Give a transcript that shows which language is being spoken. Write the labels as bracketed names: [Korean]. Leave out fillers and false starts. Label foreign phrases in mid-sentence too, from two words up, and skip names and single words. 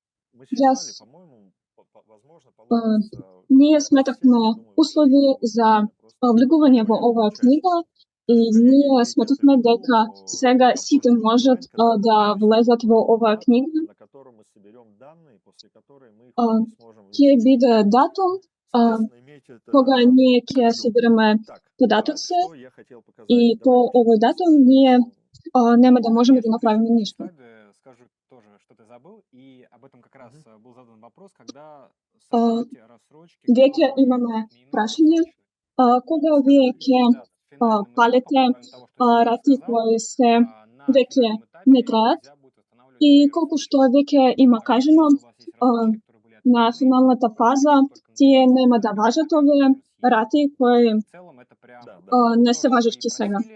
[Macedonian] Ние сметавме услови за влегување во оваа книга и ние сметавме дека сега сите можат да влезат во оваа книга. Ќе биде датум кога ние ќе собираме податоци и по овој датум ние нема да можеме да направиме ништо. [Russian] Скажу тоже, что ты забыл, и об этом как раз был задан вопрос, когда создаете рассрочки. [Macedonian] Веќе имаме прашање, кога вие ќе палите рати кои се веќе не траат и колку што веќе има кажано на финалната фаза, тие нема да важат овие рати кои не се важещи сега.